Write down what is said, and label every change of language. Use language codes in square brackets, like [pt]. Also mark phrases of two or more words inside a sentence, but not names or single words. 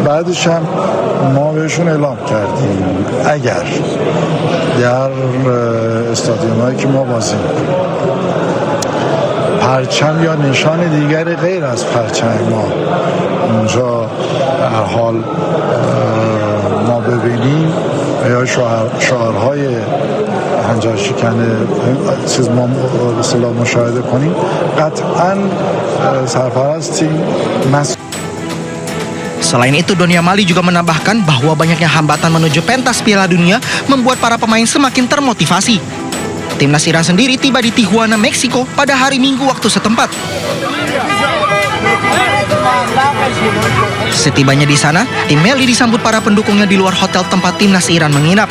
[fa] بعدش هم ما بهشون اعلام کردیم اگر در استادیومایی که ما بازی میکنیم پرچم یا نشان دیگری غیر از پرچم ما اونجا در حال ما ببینیم یا شعارهای هنجار شکنه چیز ما بسیار مشاهده کنیم قطعا سرپرست تیم [id] Selain itu, Donyamali juga menambahkan bahwa banyaknya hambatan menuju pentas Piala Dunia membuat para pemain semakin termotivasi. Timnas Iran sendiri tiba di Tijuana, Meksiko pada hari Minggu waktu setempat. Setibanya di sana, tim Meli disambut para pendukungnya di luar hotel tempat timnas Iran menginap.